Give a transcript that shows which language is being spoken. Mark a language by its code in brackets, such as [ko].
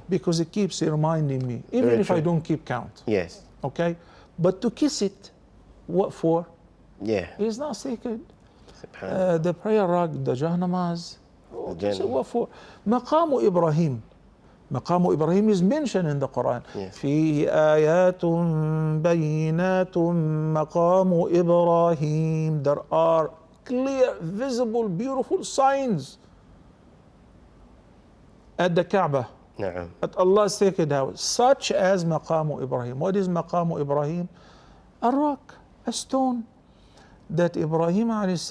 [en] because it keeps reminding me, even Very if I true. don't keep count. Yes. Okay? But to kiss it, what for? Yeah. Is not sacred. Subhanallah. The prayer rug, the Jahanamaz. Jannah. So what for? Maqamu Ibrahim. Maqamu Ibrahim is mentioned in the Quran. Yes. [ar] فيه آيات بينات مقام إبراهيم. [en] There are clear, visible, beautiful signs at the Kaaba, [ar] Naam. [en] at Allah's sacred house, such as Maqamu Ibrahim. What is Maqamu Ibrahim? A rock, a stone that Ibrahim a.s.